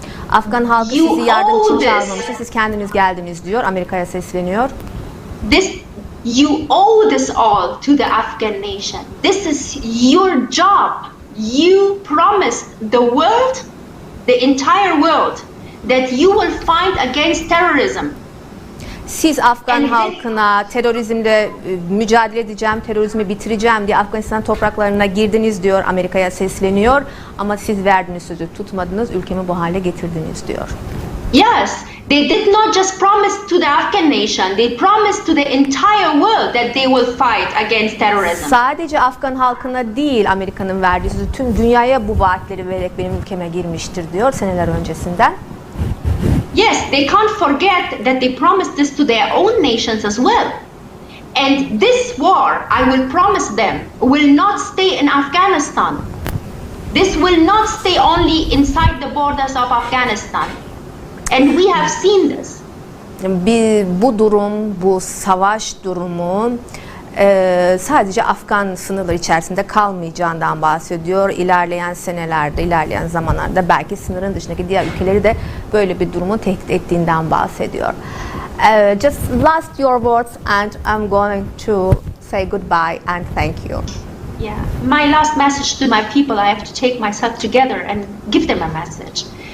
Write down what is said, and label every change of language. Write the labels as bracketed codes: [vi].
[tr] Afgan halkı sizi yardım için çağırmamıştır. Siz kendiniz geldiniz diyor. Amerika'ya sesleniyor. [en] You owe this all to the Afghan nation. This is your job. You promised the world, the entire world, that you will fight against terrorism. [tr] Siz Afgan halkına terörizmle mücadele edeceğim, terörizmi bitireceğim diye Afganistan topraklarına girdiniz diyor, Amerika'ya sesleniyor. Ama siz verdiğiniz sözü tutmadınız, ülkemi bu hale getirdiniz diyor. [en] Yes, they did not just promise to the Afghan nation, they promised to the entire world that they will fight against terrorism. [tr] Sadece Afgan halkına değil Amerika'nın verdiği sözü, tüm dünyaya bu vaatleri vererek benim ülkeme girmiştir diyor seneler öncesinden. [en] Yes, they can't forget that they promised this to their own nations as well. And this war, I will promise them, will not stay in Afghanistan. This will not stay only inside the borders of Afghanistan. And we have seen this. [tr] Bu durum, bu savaş durumu sadece Afgan sınırları içerisinde kalmayacağından bahsediyor. İlerleyen senelerde, ilerleyen zamanlarda belki sınırın dışındaki diğer ülkeleri de böyle bir durumun tehdit ettiğinden bahsediyor. [en] Just last your words and I'm going to say goodbye and thank you. Yeah, my last message to my people, I have to take myself together and give them a message.